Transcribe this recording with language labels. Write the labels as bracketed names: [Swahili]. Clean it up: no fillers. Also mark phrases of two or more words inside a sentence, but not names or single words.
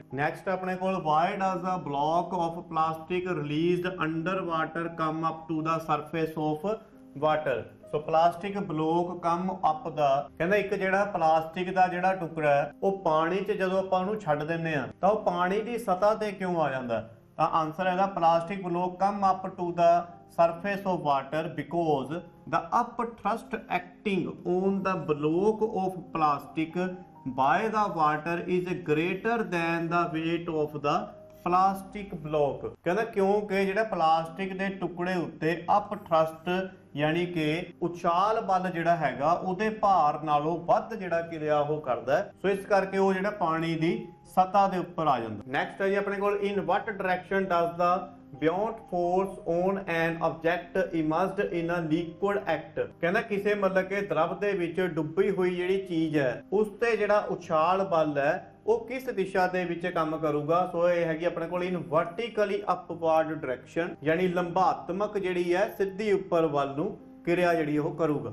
[English] ਨੈਕਸਟ [Punjabi] ਆਪਣੇ ਕੋਲ, [English] why does the block of plastic released under water come up to the surface of water. so plastic block come up [Punjabi] ਦਾ ਕਹਿੰਦਾ ਇੱਕ ਜਿਹੜਾ ਪਲਾਸਟਿਕ ਦਾ ਜਿਹੜਾ ਟੁਕੜਾ ਹੈ ਉਹ ਪਾਣੀ 'ਚ ਜਦੋਂ ਆਪਾਂ ਉਹਨੂੰ ਛੱਡ ਦਿੰਨੇ ਆ ਤਾਂ ਉਹ ਪਾਣੀ ਦੀ ਸਤ੍ਹਾ ਤੇ ਕਿਉਂ ਆ ਜਾਂਦਾ? ਤਾਂ ਆਨਸਰ ਹੈਗਾ [English] plastic block come up to the surface of water because the up thrust acting on the block of plastic by the water is greater than the weight of the plastic block। [Punjabi] ਕਹਿੰਦਾ ਕਿਉਂਕਿ ਜਿਹੜਾ ਪਲਾਸਟਿਕ ਦੇ ਟੁਕੜੇ ਉੱਤੇ [English] up thrust [Punjabi] ਯਾਨੀ ਕਿ ਉਛਾਲ ਬਲ ਜਿਹੜਾ ਹੈਗਾ ਉਹਦੇ ਭਾਰ ਨਾਲੋਂ ਵੱਧ ਜਿਹੜਾ ਕਿਰਿਆ ਉਹ ਕਰਦਾ, ਸੋ ਇਸ ਕਰਕੇ ਉਹ ਜਿਹੜਾ ਪਾਣੀ ਦੀ ਸਤ੍ਹਾ ਦੇ ਉੱਪਰ ਆ ਜਾਂਦਾ। ਨੈਕਸਟ ਹੈ ਜੀ ਆਪਣੇ ਕੋਲ [English] in what direction does the buoyant force on an object immersed in a liquid act। [Punjabi] ਕਹਿੰਦਾ ਕਿਸੇ ਮਤਲਬ ਕਿ ਦਰਵ ਦੇ ਵਿੱਚ ਡੁੱਬੀ ਹੋਈ ਜਿਹੜੀ ਚੀਜ਼ ਹੈ ਉਸ ਤੇ ਜਿਹੜਾ ਉਛਾਲ ਬਲ ਹੈ ਉਹ ਕਿਸ ਦਿਸ਼ਾ ਦੇ ਵਿੱਚ ਕੰਮ ਕਰੂਗਾ? ਸੋ ਇਹ ਹੈਗੀ ਆਪਣੇ ਕੋਲ [English] in vertically upward direction [Punjabi] ਯਾਨੀ ਲੰਬਾਤਮਕ ਜਿਹੜੀ ਹੈ ਸਿੱਧੀ ਉੱਪਰ ਵੱਲ ਨੂੰ ਕਿਰਿਆ ਜਿਹੜੀ ਉਹ ਕਰੂਗਾ।